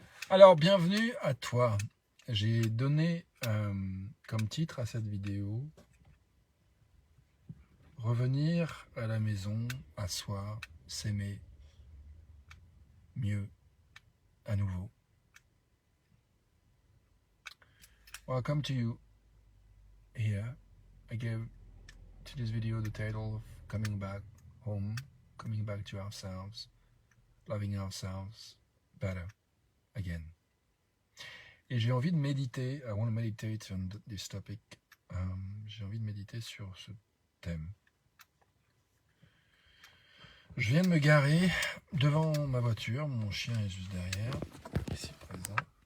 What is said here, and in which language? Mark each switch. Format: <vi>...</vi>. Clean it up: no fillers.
<fr>Alors, bienvenue à toi. J'ai donné comme titre à cette vidéo « Revenir à la maison, à soi, s'aimer mieux à nouveau ».</fr> <en>Welcome to you. Here, I gave to this video the title of Coming Back Home, Coming Back to Ourselves, Loving Ourselves Better Again.</en> <fr>Et j'ai envie de méditer,</fr> <en>I want to meditate on this topic,</en> <fr>j'ai envie de méditer sur ce thème. Je viens de me garer devant ma voiture, mon chien est juste derrière, ici présent.</fr>